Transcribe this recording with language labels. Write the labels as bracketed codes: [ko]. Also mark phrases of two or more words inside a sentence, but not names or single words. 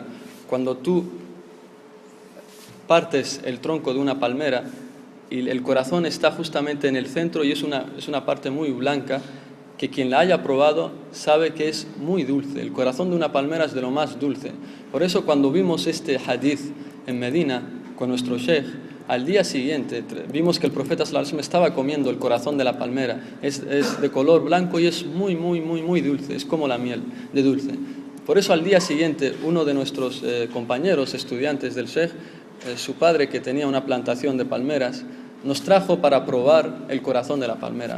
[es] Cuando tú partes el tronco de una palmera y el corazón está justamente en el centro y es una parte muy blanca, que quien la haya probado sabe que es muy dulce. El corazón de una palmera es de lo más dulce. Por eso cuando vimos este hadith en Medina con nuestro sheikh, al día siguiente vimos que el profeta [ar] صلى الله عليه وسلم [es] estaba comiendo el corazón de la palmera. Es de color blanco y es muy, muy, muy, muy dulce. Es como la miel de dulce. Por eso al día siguiente uno de nuestros compañeros estudiantes del sheikh, su padre, que tenía una plantación de palmeras, nos trajo para probar el corazón de la palmera.